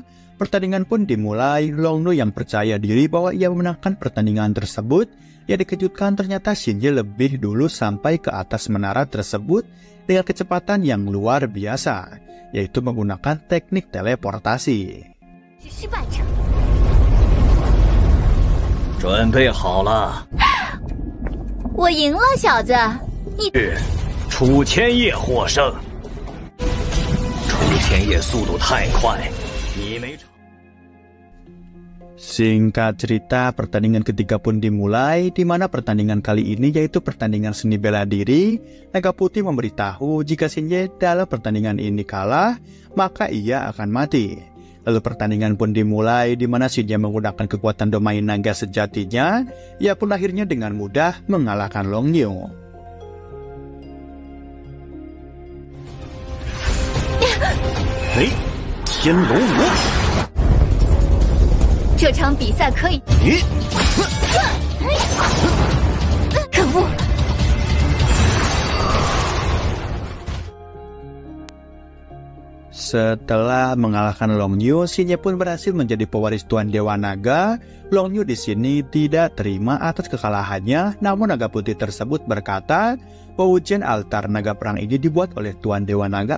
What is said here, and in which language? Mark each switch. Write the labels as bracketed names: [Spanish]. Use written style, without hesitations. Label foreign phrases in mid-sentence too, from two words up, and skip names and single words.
[Indonesian] Pertandingan pun dimulai. Long Nu yang percaya diri bahwa ia memenangkan pertandingan tersebut. Ia dikejutkan ternyata Xinye lebih dulu sampai ke atas menara tersebut dengan kecepatan yang luar biasa, yaitu menggunakan teknik teleportasi. [Chinese] 准备好了，我赢了，小子！你楚千叶获胜。楚千叶速度太快，你没尝。 [Indonesian] Singkat cerita, pertandingan ketiga pun dimulai, di mana pertandingan kali ini yaitu pertandingan seni bela diri. Naga Putih memberitahu jika Xinye dalam pertandingan ini kalah, maka ia akan mati. Lalu pertandingan pun dimulai, di mana Xinye menggunakan kekuatan domain naga sejatinya. Ia pun akhirnya dengan mudah mengalahkan Long Nu. [Chinese] 天龙魔，这场比赛可以。可恶！ [Indonesian] Setelah mengalahkan Long Nu, Xinye pun berhasil menjadi pewaris Tuan Dewa Naga. Long Nu di sini tidak terima atas kekalahannya, namun Naga Putih tersebut berkata bahwa ujian altar naga perang ini dibuat oleh Tuan Dewa Naga.